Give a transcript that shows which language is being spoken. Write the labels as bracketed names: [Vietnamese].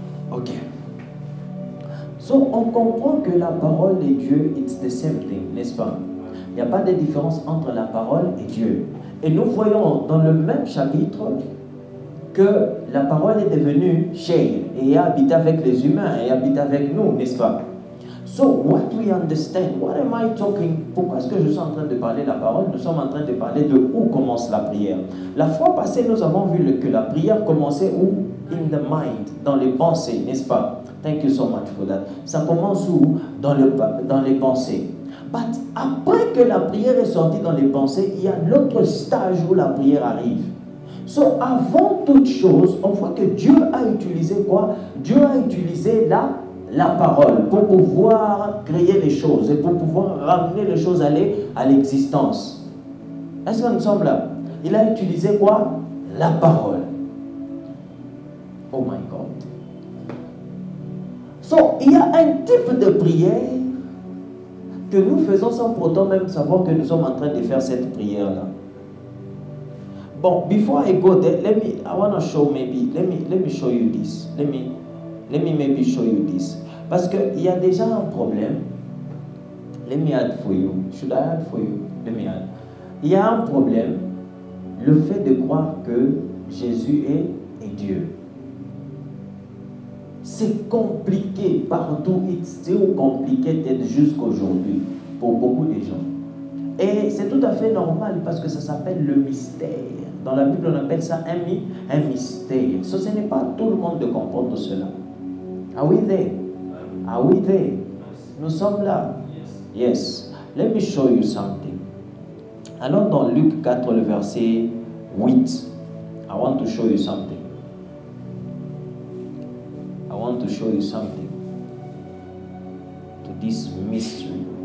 [French] Ok. So, on comprend que la parole et Dieu, [English] it's the same thing, [French] n'est-ce pas? Il n'y a pas de différence entre la parole et Dieu. Et nous voyons dans le même chapitre que la parole est devenue chair et a habité avec les humains et habite avec nous, n'est-ce pas? [English] So, what we understand, what am I talking? [French] Pourquoi est-ce que je suis en train de parler de la parole? Nous sommes en train de parler de où commence la prière. La fois passée, nous avons vu que la prière commençait où? [English] In the mind, [French] dans les pensées, n'est-ce pas? [English] Thank you so much for that. [French] Ça commence où? Dans les pensées. But après que la prière est sortie dans les pensées, il y a l'autre stage où la prière arrive. So, avant toute chose, on voit que Dieu a utilisé quoi? Dieu a utilisé la parole pour pouvoir créer les choses et pour pouvoir ramener les choses à l'existence. Est-ce que nous sommes là? Il a utilisé quoi? La parole. [English] Oh my God. [French] So, il y a un type de prière que nous faisons sans pourtant même savoir que nous sommes en train de faire cette prière-là. [English] Bon, before I go there, I want to show maybe, let me show you this. Let me maybe show you this. [French] Parce qu'il y a déjà un problème. [English] Let me add for you. Should I add for you? Let me add. [French] Il y a un problème, le fait de croire que Jésus est Dieu. C'est compliqué partout, [English] it's still complicated [French] jusqu'aujourd'hui pour beaucoup de gens. Et c'est tout à fait normal parce que ça s'appelle le mystère. Dans la Bible, on appelle ça un mystère. Ce n'est pas tout le monde de comprendre cela. [English] Are we there? Are we there? [French] Nous sommes là. [English] Yes. Let me show you something. [French] Allons dans Luc 4, le verset 8. [English] I want to show you something. I want to show you something to this mystery.